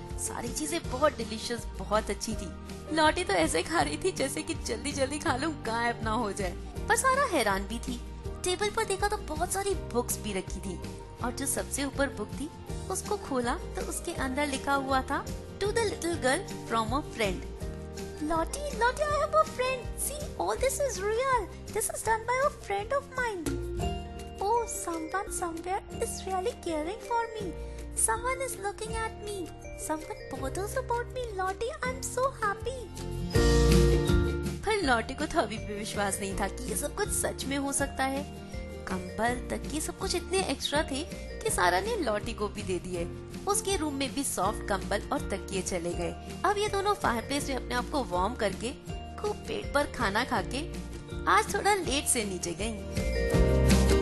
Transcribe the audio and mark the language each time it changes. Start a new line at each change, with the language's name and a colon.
Hindi: सारी चीजें बहुत डिलीशियस, बहुत अच्छी थी। लॉटी तो ऐसे खा रही थी जैसे कि जल्दी जल्दी खा लूं, गायब ना हो जाए। पर सारा हैरान भी थी। टेबल पर देखा तो बहुत सारी बुक्स भी रखी थी और जो सबसे ऊपर बुक थी उसको खोला तो उसके अंदर लिखा हुआ था,
English: To the little girl from a friend. Lottie, I have a friend. See, all this is real. This is done by a friend of mine. Oh, someone somewhere is really caring for me. Someone is looking at me. Someone bothers about me. Lottie, I'm so happy.
Hindi: पर लॉटी को तो अभी भी विश्वास नहीं था कि ये सब कुछ सच में हो सकता है। कंबल तक ये सब कुछ इतने एक्स्ट्रा थे कि सारा ने लॉटी को भी दे दिए। उसके रूम में भी सॉफ्ट कंबल और तकिए चले गए। अब ये दोनों फायरप्लेस में अपने आप को वार्म करके खूब पेट पर खाना खा के आज थोड़ा लेट से नीचे गईं।